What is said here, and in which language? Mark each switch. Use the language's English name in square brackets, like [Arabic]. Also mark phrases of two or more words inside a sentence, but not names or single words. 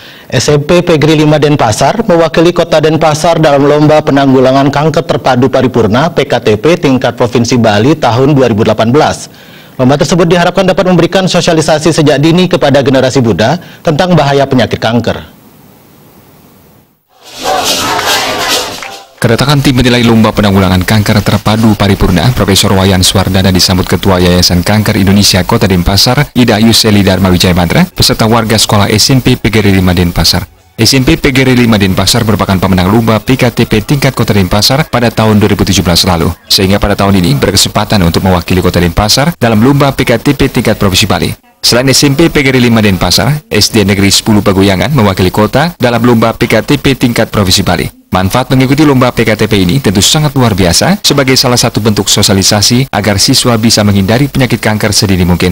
[Indonesian] SMP Pegri 5 Denpasar mewakili Kota Denpasar dalam Lomba Penanggulangan Kanker Terpadu Paripurna PKTP tingkat Provinsi Bali tahun 2018. Lomba tersebut diharapkan dapat memberikan sosialisasi sejak dini kepada generasi muda tentang bahaya penyakit kanker. Kedatangan tim menilai Lomba Penanggulangan Kanker Terpadu Paripurna Profesor Wayan Swardana disambut Ketua Yayasan Kanker Indonesia Kota Denpasar, Ida Ayu Seli Dharma Wijaya Mantra, beserta warga sekolah SMP Pegri 5 Denpasar. SMP Pegri 5 Denpasar merupakan pemenang Lomba PKTP tingkat Kota Denpasar pada tahun 2017 lalu, sehingga pada tahun ini berkesempatan untuk mewakili Kota Denpasar dalam Lomba PKTP tingkat Provinsi Bali. Selain SMP Pegri 5 Denpasar, SD Negeri 10 Pagoyangan mewakili kota dalam Lomba PKTP tingkat Provinsi Bali. Manfaat mengikuti Lomba PKTP ini tentu sangat luar biasa sebagai salah satu bentuk sosialisasi agar siswa bisa menghindari penyakit kanker sedini mungkin.